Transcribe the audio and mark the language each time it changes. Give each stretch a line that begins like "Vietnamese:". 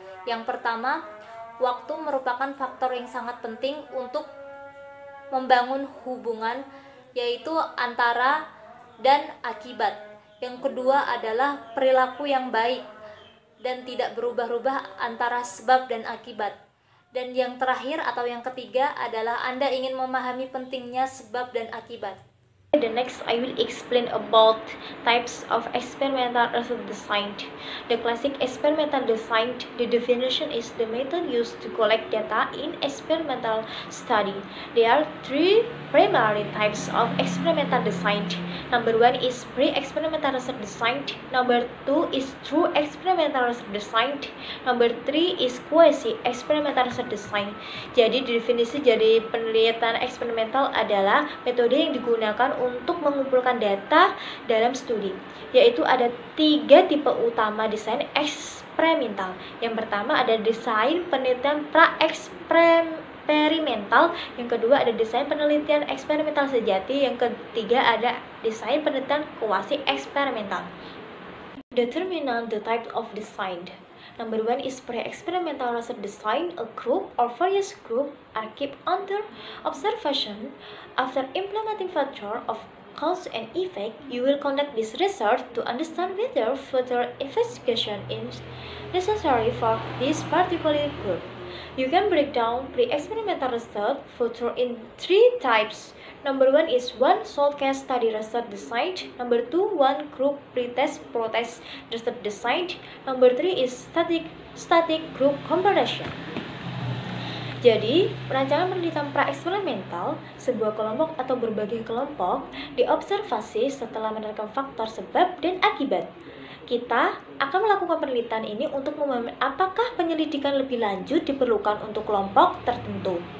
Indonesian: Yang pertama, waktu merupakan faktor yang sangat penting untuk membangun hubungan, yaitu antara dan akibat. Yang kedua adalah perilaku yang baik dan tidak berubah-ubah antara sebab dan akibat. Dan yang terakhir atau yang ketiga adalah Anda ingin memahami pentingnya sebab dan akibat.
English: The next, I will explain about types of experimental research design. The classic experimental design, the definition is the method used to collect data in experimental study. There are three primary types of experimental design. Number one is pre-experimental research design. Number two is true experimental research design. Number three is quasi-experimental research design.
Indonesian: Jadi definisi dari penelitian eksperimental adalah metode yang digunakan untuk mengumpulkan data dalam studi, yaitu ada tiga tipe utama desain eksperimental. Yang pertama ada desain penelitian pra-eksperimental, yang kedua ada desain penelitian eksperimental sejati, yang ketiga ada desain penelitian kuasi-eksperimental.
English: Determine the type of design. Number one is pre-experimental research design. A group or various groups are kept under observation. After implementing factor of cause and effect, you will conduct this research to understand whether further investigation is necessary for this particular group. You can break down pre-experimental research factor in three types. Number one is one short case study research design. Number two, one group pretest protest research design. Number three is static group comparison.
Indonesian: Jadi, perancangan penelitian pra-eksperimental, sebuah kelompok atau berbagai kelompok diobservasi setelah menerapkan faktor sebab dan akibat. Kita akan melakukan penelitian ini untuk memahami apakah penyelidikan lebih lanjut diperlukan untuk kelompok tertentu.